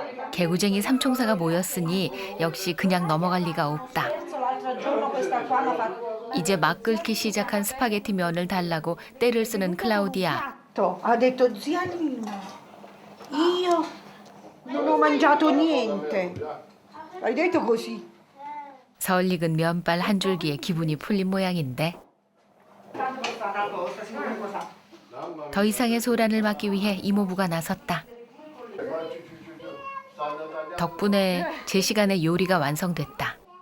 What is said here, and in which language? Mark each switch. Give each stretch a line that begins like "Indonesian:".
Korean: 개구쟁이 삼총사가 모였으니 역시 그냥 넘어갈 리가 없다. 이제 막 끓기 시작한 스파게티 면을 달라고 떼를 쓰는 클라우디아.
Italian: Ha detto zia Nina, io non ho mangiato niente. Hai detto così.
Korean: 설익은 면발 한 줄기에 기분이 풀린 모양인데 더 이상의 소란을 막기 위해 이모부가 나섰다. 덕분에 제 시간에 요리가 완성됐다.